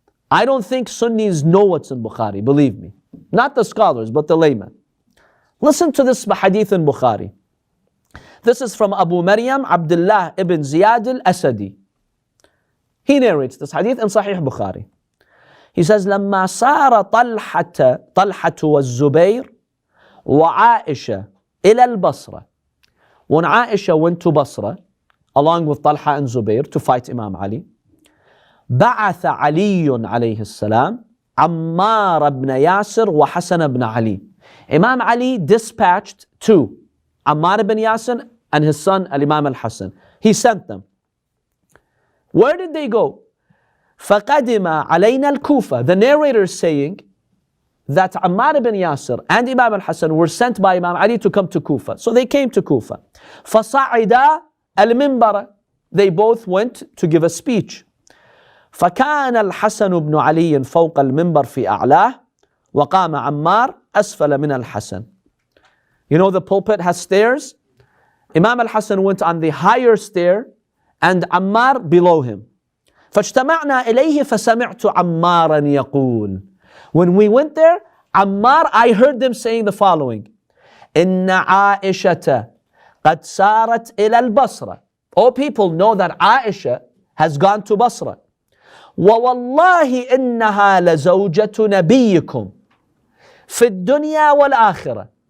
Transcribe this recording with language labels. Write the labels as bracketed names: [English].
[English] I don't think Sunnis know what's in Bukhari, believe me. Not the scholars, but the laymen. Listen to this hadith in Bukhari. This is from Abu Maryam Abdullah ibn Ziyad al-Asadi. He narrates this hadith in Sahih Bukhari. He says, [Arabic] لما صار طلحة والزبير وعائشة إلى البصرة. [English] When Aisha went to Basra, along with Talha and Zubair to fight Imam Ali, [Arabic] بعث علي عليه السلام عمار بن ياسر وحسن بن علي. [English] Imam Ali dispatched two, Ammar ibn Yasir and his son Al-Imam al-Hasan. He sent them. Where did they go? [Arabic] فَقَدِمَ عَلَيْنَا الْكُوفَةِ. [English] The narrator is saying that Ammar ibn Yasir and Imam al-Hasan were sent by Imam Ali to come to Kufa. So they came to Kufa. [Arabic] فَصَعِدَا الْمِنْبَرَ. [English] They both went to give a speech. [Arabic] فكان الحسن بن علي فوق المنبر في أعلاه وقام عمار أسفل من الحسن. [English] You know the pulpit has stairs? Imam al-Hasan went on the higher stair and Ammar below him. [Arabic] فاجتمعنا إليه فسمعت عمارا يقول. [English] When we went there, Ammar, I heard them saying the following: [Arabic] إن عائشة قد سارت إلى البصرة. [English] All people know that Aisha has gone to Basra. [Arabic] وَوَاللَّهِ إِنَّهَا لَزَوْجَةُ نَبِيِّكُمْ فِي الدُّنْيَا وَالْآخِرَةِ.